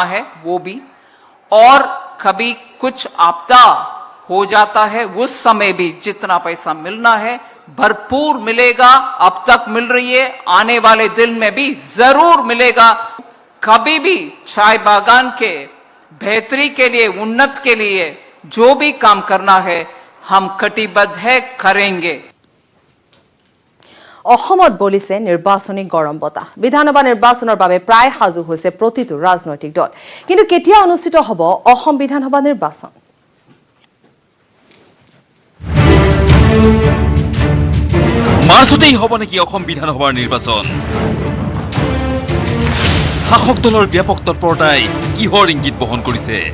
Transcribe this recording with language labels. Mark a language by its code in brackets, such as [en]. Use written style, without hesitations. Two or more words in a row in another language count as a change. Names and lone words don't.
[hi] है वो भी और कभी कुछ आपदा हो जाता है उस समय भी जितना पैसा मिलना है भरपूर मिलेगा अब तक मिल रही है आने वाले दिन में भी जरूर मिलेगा कभी भी चाय बागान के बेहतरी के लिए उन्नत के लिए जो भी काम करना है हम कटिबद्ध है करेंगे [as] অসমত বলিছে নিৰ্বাচনী গৰম বতাহ বিধানসভা নিৰ্বাচনৰ বাবে প্ৰায় সাজু হৈছে প্ৰতিটো ৰাজনৈতিক দল কিন্তু কেতিয়া অনুষ্ঠিত হ'ব অসম বিধানসভা নিৰ্বাচন মাৰ্চতেই হ'ব নেকি অসম বিধানসভাৰ নিৰ্বাচন শাসক দলৰ ব্যাপক তৎপৰতাই কিহৰ ইংগিত বহন কৰিছে